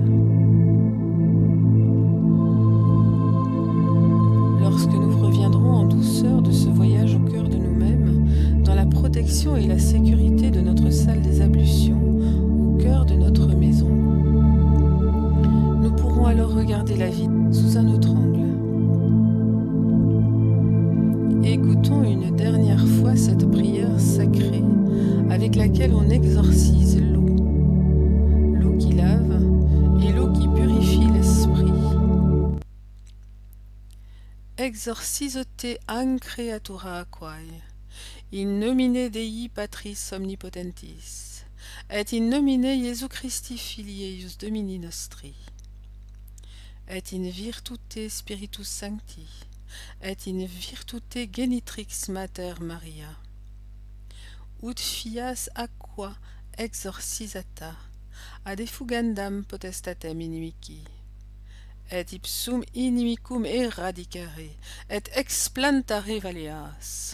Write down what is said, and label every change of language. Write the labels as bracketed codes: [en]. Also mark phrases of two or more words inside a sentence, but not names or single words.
[fr] Lorsque nous reviendrons en douceur de ce voyage au cœur de nous-mêmes, dans la protection et la sécurité de notre salle des ablutions, au cœur de notre maison, nous pourrons alors regarder la vie sous un autre angle. Écoutons une dernière fois cette prière sacrée avec laquelle on exorcise l'eau, l'eau qui lave et l'eau qui purifie l'esprit. [la] Exorciso te an creatura quae, in nomine Dei Patris omnipotentis, et in nomine Iesu Christi Filii eius Domini nostri, et in virtute Spiritus Sancti, et in virtute genitrix Mater Maria, ut fias aqua exorcisata ad effugandam potestatem inimici, et ipsum inimicum eradicare, et explantare valeas.